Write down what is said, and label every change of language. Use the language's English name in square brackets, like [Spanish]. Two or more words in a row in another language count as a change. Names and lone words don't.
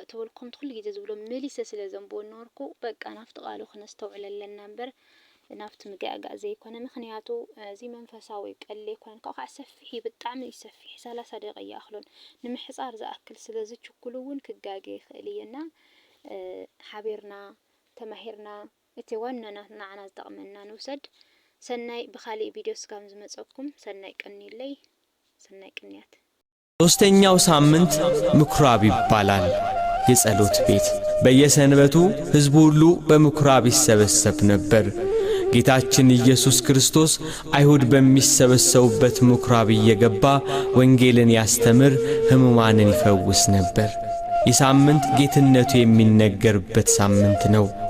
[Tigrinya] ተወልኩም ኩሉ ግዜ ዝብሎ መሊሰ ስለ ዘንብዎ ነበርኩ በቃ ናፍቲ ቃሉ ክነስተውዕል ኣለና እምበር ናፍቲ ምግጋእ ዘይኮነ ምክንያቱ እዚ መንፈሳዊ ቀሌ ኮን ከዓ ሰፊሕ ብጣዕሚ ይሰፊሕ 30 ደቂቃ ያኽሎን ንምሕጻር ዝኣክል ስለ ዝችኩሉ እውን ክጋገ ይኽእል እየና ሓቢርና ተማሂርና እቲ ዋናና ንዓና ዝጠቕመና ንውሰድ። ሰናይ በኻሊ ቪዲዮስ ጋር ዝመጸኩም ሰናይ ቀኒለይ ሰናይ ቅንያት። [Amharic] ሶስተኛው ሳምንት ምኩራብ ይባላል። የጸሎት ቤት በየሰንበቱ ሕዝቡ ሁሉ በምኩራብ ይሰበሰብ ነበር። ጌታችን ኢየሱስ ክርስቶስ አይሁድ በሚሰበሰቡበት ምኩራብ እየገባ ወንጌልን ያስተምር፣ ሕሙማንን ይፈውስ ነበር። ይህ ሳምንት ጌትነቱ የሚነገርበት ሳምንት ነው።